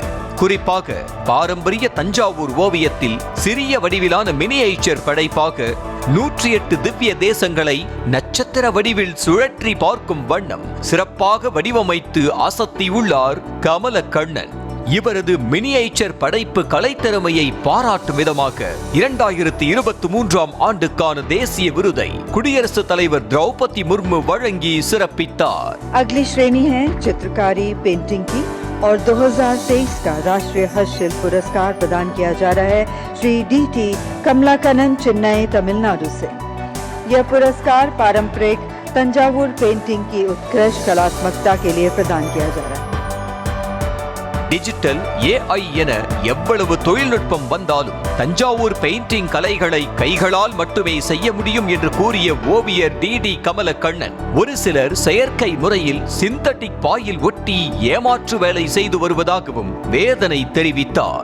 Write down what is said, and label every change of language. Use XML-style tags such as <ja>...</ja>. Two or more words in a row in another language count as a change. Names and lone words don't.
<ta>குறிப்பாக பாரம்பரிய தஞ்சாவூர் ஓவியத்தில் சிறிய வடிவிலான மினியேச்சர் படைப்பாக 108 திவ்ய தேசங்களை நட்சத்திர வடிவில் சுழற்றி பார்க்கும் வண்ணம் சிறப்பாக வடிவமைத்து அசத்தியுள்ளார் கமலக்கண்ணன். இவரது மினியேச்சர் படைப்பு கலைத்திறமையை பாராட்டும் விதமாக 2023ஆம் ஆண்டுக்கான தேசிய விருதை குடியரசுத் தலைவர் திரௌபதி முர்மு வழங்கி சிறப்பித்தார்.</ta> <hi>अगली श्रेणी है चित्रकारी पेंटिंग की और 2023 का राष्ट्रीय हस्तशिल्प पुरस्कार प्रदान किया जा रहा है श्री DT कमलाकन्नन, चेन्नई, तमिलनाडु से। यह पुरस्कार पारंपरिक तंजावुर पेंटिंग की उत्कृष्ट कलात्मकता के लिए प्रदान किया जा रहा है.</hi> <ta>டிஜிட்டல், AI என எவ்வளவு தொழில்நுட்பம் வந்தாலும் தஞ்சாவூர் பெயிண்டிங் கலைகளை கைகளால் மட்டுமே செய்ய முடியும் என்று கூறிய ஓவியர் DD கமலக்கண்ணன் ஒரு சிலர் செயற்கை முறையில் சிந்தட்டிக் பாயில் ஒட்டி ஏமாற்று வேலை செய்து வருவதாகவும் வேதனை தெரிவித்தார்.</ta>